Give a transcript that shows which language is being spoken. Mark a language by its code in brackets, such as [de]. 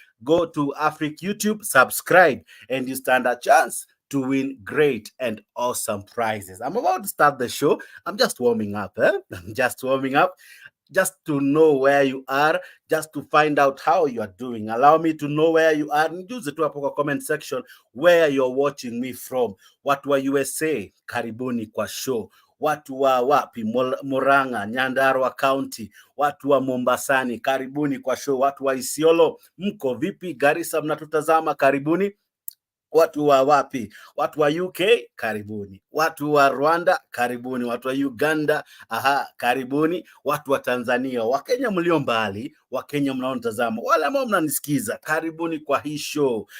[en] Go to Afric YouTube, subscribe, and you stand a chance to win great and awesome prizes. I'm about to start the show. I'm just warming up. I'm just warming up. Just to know where you are, just to find out how you are doing. Allow me to know where you are. [sw] Nijuze tu hapo kwa [en] comment section where you're watching me from. [sw] Watu wa USA, karibuni kwa show. Watu wa wapi? Murang'a, Nyandarua County. Watu wa Mombasani, karibuni kwa show. Watu wa Isiolo, mko vipi? Garissa mnatutazama, karibuni. Watu wa wapi? Watu wa UK, karibuni. Watu wa Rwanda, karibuni. Watu wa Uganda, aha, karibuni. Watu wa Tanzania, Wakenya mlio mbali, Wakenya mnaonitazama, wale ambao mnanisikiza, karibuni kwa hii show.